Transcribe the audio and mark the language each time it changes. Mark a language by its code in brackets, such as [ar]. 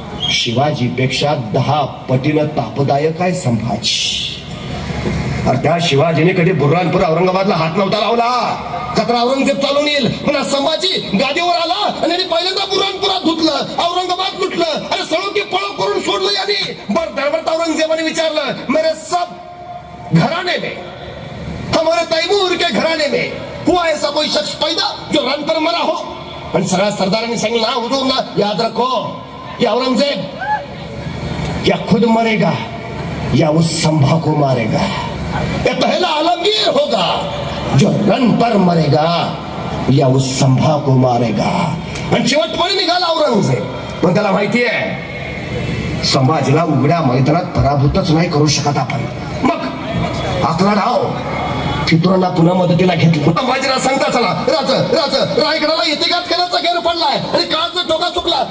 [mr] शिवाजीपेक्षा 10 पटीनं तापदायक आहे संभाजी. अरे त्या शिवाजीने कधी बुर्हानपूर औरंगाबादला हात नव्हता लावला. खतरा औरंगजेब चालून येईल, पुन्हा संभाजी गादीवर आला आणि पहिल्यांदा बुरहानपुरात धुतलं, औरंगाबाद लुटलं. अरे सळो की पळो करून सोडलं याने. दरबार औरंगजेबाने विचारलं, [hi] मेरे सब घराने में, हमारे तैमूर के घराने में हुआ ऐसा कोई शख्स पैदा जो रन पर मरा हो? [mr] आणि सगळ्या सरदारांनी सांगितलं, [hi] ना हुजूर ना, याद रखो या औरंगजेब या खुद मरेगा या उस संभा को मारेगा. ये पहला आलमगीर होगा जो रन पर मरेगा या उस संभा को मारेगा. [mr] आणि शेवटपणे निघाला औरंगजेब. पण त्याला माहिती आहे संभाजीला उघड्या मैदानात पराभूतच नाही करू शकत आपण. मग आपला डाव फितुरांना पुन्हा मदतीला घेतलं. संभाजीला सांगता चला, रायगडाला इतिघात करायचा घेर पडलाय आणि काळचा टोका चुकला.